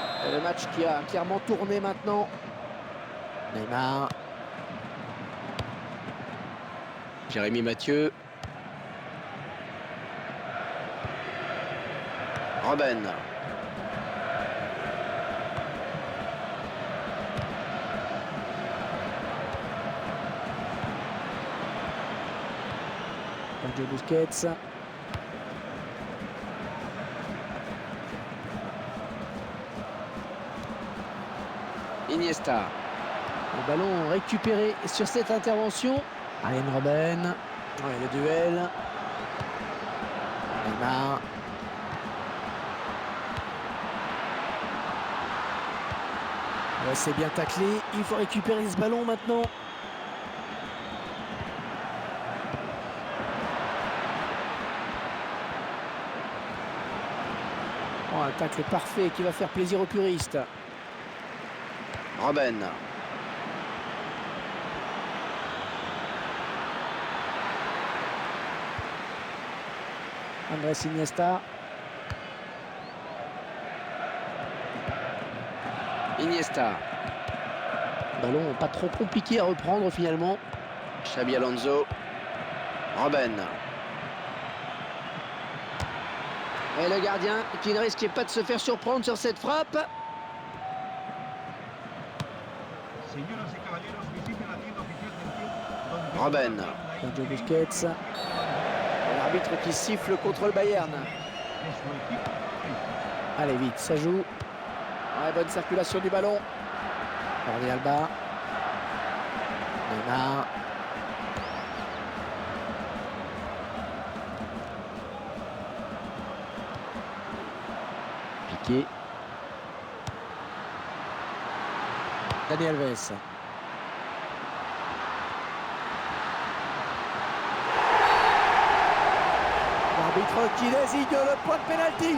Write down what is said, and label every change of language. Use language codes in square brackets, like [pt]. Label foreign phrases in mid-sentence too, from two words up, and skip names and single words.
[fr] Le match qui a clairement tourné maintenant. Neymar. Jérémy Mathieu. Robben. Sergio Busquets. Iniesta. Le ballon récupéré sur cette intervention. Arjen Robben. Ouais, le duel. Neymar. Ouais, c'est bien taclé. Il faut récupérer ce ballon maintenant. Oh, un tacle parfait qui va faire plaisir aux puristes. Robben. Andrés Iniesta. Iniesta. Ballon pas trop compliqué à reprendre finalement. Xabi Alonso. Robben. Et le gardien qui ne risquait pas de se faire surprendre sur cette frappe. Robben. Sergio Busquets. L'arbitre qui siffle contre le Bayern. Allez vite, ça joue. Ouais, bonne circulation du ballon. Jordi Alba. Neymar. Piqué. Dani Alves. L'arbitre qui désigne le point de pénalty.